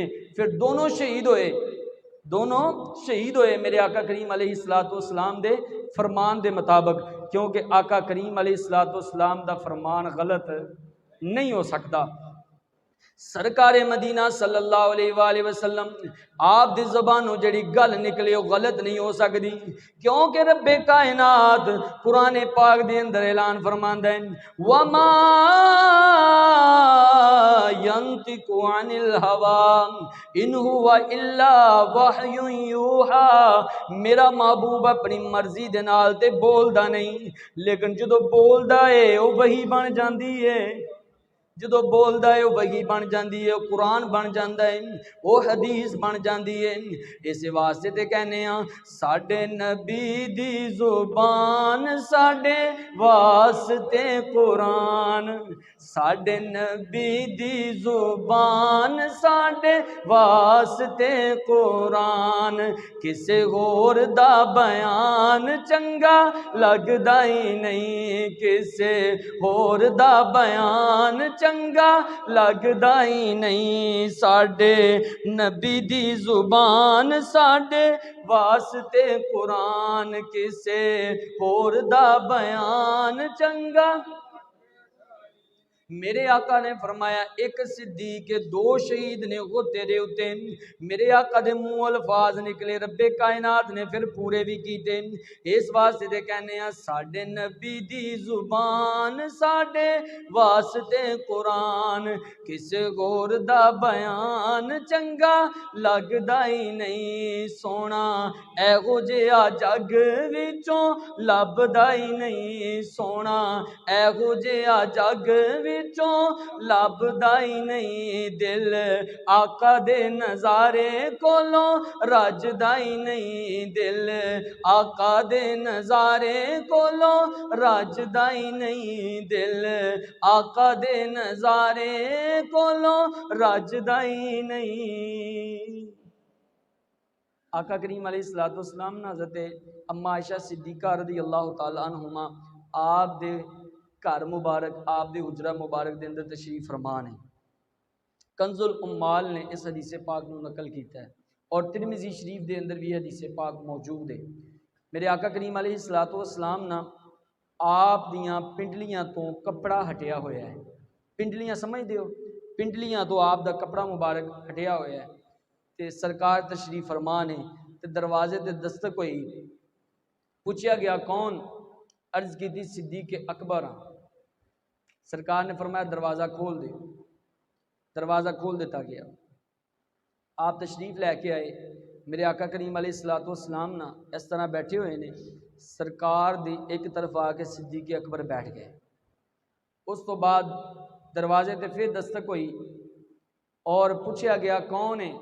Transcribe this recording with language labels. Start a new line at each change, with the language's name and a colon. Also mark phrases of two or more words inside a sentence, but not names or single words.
Punjabi: پھر دونوں شہید ہوئے، دونوں شہید ہوئے میرے آقا کریم
Arabic: علیہ السلام
Punjabi: دے فرمان دے مطابق، کیونکہ آقا کریم
Arabic: علیہ السلام
Punjabi: دا فرمان غلط نہیں ہو سکتا۔ سرکار مدینہ
Arabic: صلی اللہ علیہ وآلہ وسلم
Punjabi: آپ دی زبانوں جڑی گل نکلے وہ غلط نہیں ہو سکتی، کیونکہ رب کائنات قرآن پاک دے اندر اعلان فرماندا ہے وَمَا
Arabic: يَنطِقُ عَنِ الْهَوَىٰ إِنْ هُوَ إِلَّا وَحْيٌ يُوحَىٰ،
Punjabi: میرا محبوب اپنی مرضی دے نال تے بولدا نہیں، لیکن جدو بولدا ہے وہ وحی بن جاندی ہے، جدو بولدا ہے وہ وحی بن جاندی ہے، وہ قرآن بن جاندا ہے، وہ حدیث بن جاندی ہے۔ اس واسطے تے کہنے ہاں ساڈے نبی دی زبان ساڈے واسطے قرآن، ساڈے نبی دی زبان ساڈے واسطے قرآن، کسے ہور دا بیان چنگا لگدا ہی نہیں، کسے ہور دا بیان چنگا لگدا ہی نہیں، ساڈے نبی دی زبان ساڈے واسطے قرآن، کسے ہور دا بیان چنگا۔ میرے آقا نے فرمایا ایک صدیق دو شہید نے وہ تیرے اتے، میرے آقا دے منہ الفاظ نکلے، رب کائنات نے پھر پورے بھی کیتے۔ اس واسطے دے کہنے ہیں ساڈے نبی دی زبان ساڈے واسطے قرآن، کسے غور دا بیان چنگا لگدا ہی نہیں، سونا ایہو جہا جگ وچوں لبدا ہی نہیں، سونا ایہو جہا جگ لبدا ہی نہیں، دل آقا دے نظارے کولوں رجدا ہی نہیں، دل آقا دے نظارے کولوں رجدا ہی نہیں، دل آقا دے نظارے کولوں رجدا ہی نہیں۔ آقا کریم
Arabic: علیہ السلام
Punjabi: نے حضرت اما عائشہ صدیقہ
Arabic: رضی اللہ تعالی عنہما
Punjabi: آپ دے گھر مبارک، آپ دے حجرہ مبارک دے اندر تشریف فرمان ہے۔ کنز الامال نے اس حدیث پاک نو نقل کیتا ہے اور ترمذی شریف دے اندر بھی حدیث پاک موجود ہے۔ میرے آقا کریم
Arabic: علیہ السلام
Punjabi: نا آپ دیاں پنڈلیاں تو کپڑا ہٹیا ہویا ہے، پنڈلیاں سمجھ دیو، پنڈلیاں تو آپ دا کپڑا مبارک ہٹیا ہویا ہے، تے سرکار تشریف فرمان ہے، تے دروازے تے دستک ہوئی،
Urdu: پوچھا گیا کون؟
Punjabi: عرض کی تھی صدیق اکبر۔ سرکار نے فرمایا دروازہ کھول دے، دروازہ کھول دیتا گیا، آپ تشریف لے کے آئے۔ میرے آقا کریم
Arabic: علیہ السلام
Punjabi: نا اس طرح بیٹھے ہوئے نے، سرکار دی ایک طرف آ کے صدیق اکبر بیٹھ گئے، اس تو بعد دروازے تے پھر دستک ہوئی اور پوچھا گیا کون ہے؟